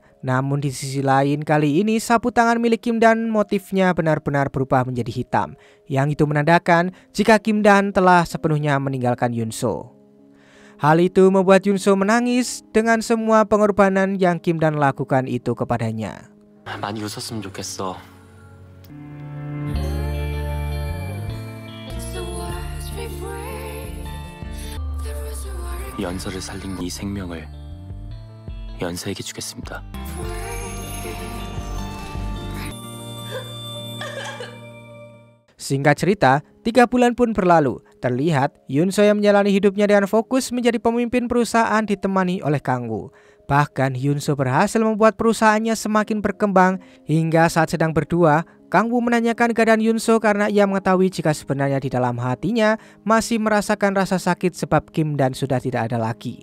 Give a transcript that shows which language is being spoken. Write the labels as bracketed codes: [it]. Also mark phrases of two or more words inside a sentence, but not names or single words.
[id] Namun di sisi lain kali ini sapu tangan milik Kim Dan motifnya benar-benar berubah menjadi hitam. Yang itu menandakan jika Kim Dan telah sepenuhnya meninggalkan Yunso. Hal itu membuat Yunso menangis dengan semua pengorbanan yang Kim Dan lakukan itu kepadanya. [ko] 많이 웃었으면 좋겠어. 연서를 살린 이 생명을 연서에게 주겠습니다. [id] Singkat cerita, 3 bulan pun berlalu. Terlihat Yunso yang menjalani hidupnya dengan fokus menjadi pemimpin perusahaan ditemani oleh Kang Woo. Bahkan Yunso berhasil membuat perusahaannya semakin berkembang hingga saat sedang berdua, Kang Woo menanyakan keadaan Yunso karena ia mengetahui jika sebenarnya di dalam hatinya masih merasakan rasa sakit sebab Kim Dan sudah tidak ada lagi.